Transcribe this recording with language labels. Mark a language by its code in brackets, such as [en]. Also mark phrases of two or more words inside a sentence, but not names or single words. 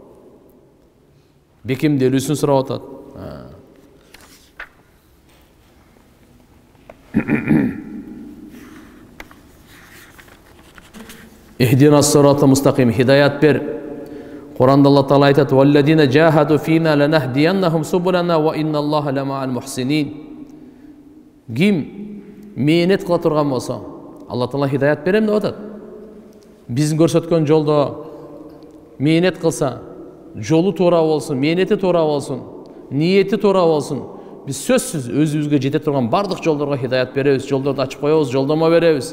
[ky] Бекемделүүсүн сурап атат. [ar] اهدنا الصراط المستقيم, [ky] хидаят бер. Куранда Алла Таала айтат: [ar] "والذين جاهدوا فينا لنهدينهم سبلنا وإن الله لمع المحسنين." [ky] Ким мээнет кыла турган болсо, Алла Таала хидаят берем деп атат. Биздин көрсөткөн жолдо мээнет кылса, жолу туура болсун, мээнети туура болсун, ниети туура болсун, биз сөзсүз өзүбүзгө жете турган бардык жолдорго хидаят беребиз, жолдорду ачып коебуз, жолдомо беребиз.